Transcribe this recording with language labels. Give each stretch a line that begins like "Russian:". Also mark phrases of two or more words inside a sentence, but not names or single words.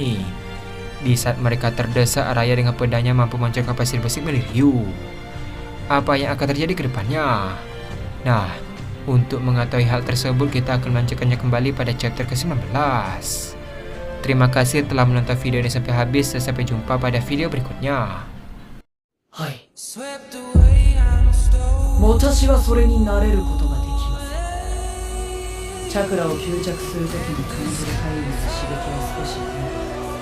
Indonesian: Di saat mereka terdesak, Araya dengan pedangnya mampu menghancurkan pasir besi milik Ryu. Apa yang akan terjadi ke depannya? Nah, untuk mengetahui hal tersebut kita akan melanjutkannya kembali pada chapter ke-19. Terima kasih telah menonton video ini sampai habis dan sampai jumpa pada video berikutnya.
Japanese: はい。私はそれになれることができません。チャクラを吸着するときに感じる怪異の刺激は少し